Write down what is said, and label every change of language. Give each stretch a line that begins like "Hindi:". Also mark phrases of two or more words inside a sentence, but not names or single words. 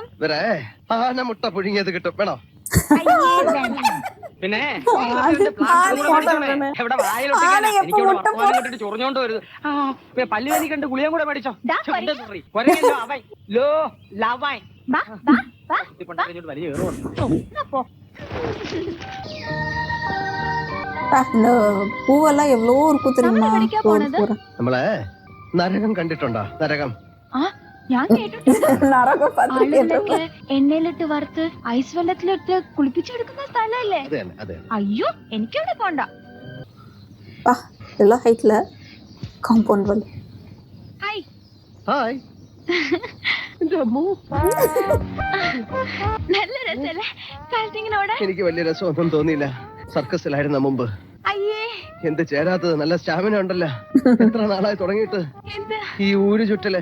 Malayalam: വേറെ ആന മുട്ട പുഴുങ്ങിയത് കിട്ടും. വേണോ? പിന്നെ എവിടെ വായിലൊട്ടിക്കാനാ? എനിക്കിവിടെ വർത്തമാനം കേട്ടിട്ട് ചൊറിഞ്ഞോണ്ട് വരുത്. പല്ല് വേനിക്കണ്ട് ഗുളിയും കൂടെ മേടിച്ചോ. അവൻ ലോ ലവൻ വലിയ
Tamil: இந்த பூவெல்லாம் எவ்வளவு இருக்கும் தெரியுமா?
Malayalam: നമ്മളെ നരകം കണ്ടിട്ടുണ്ടോ? നരകം ഞാൻ കേട്ടിട്ടുണ്ട്. ആളുകളൊക്കെ എണ്ണയിലിട്ട് വറുത്ത് ഐസ് വെള്ളത്തിലിട്ട് കുളിപ്പിച്ചെടുക്കുന്ന സ്ഥലല്ലേ? അയ്യോ, എനിക്കവിടെ പോണ്ട.
Tamil: எல்லாம் ஹைட்ல
English: compound wall.
Malayalam: ഹായ് ഹായ്. നല്ല രസല്ലേ കാലത്തിങ്ങനെ? എനിക്ക് വലിയ രസമൊന്നും തോന്നിയില്ല. സർക്കസിലായിരുന്ന മുമ്പ്. അയ്യേ, എന്ത് ചേരാത്തത്? നല്ല സ്റ്റാമിന ഉണ്ടല്ലോ. എത്ര നാളായി തുടങ്ങിയിട്ട് ഈ ഊര് ചുറ്റല്.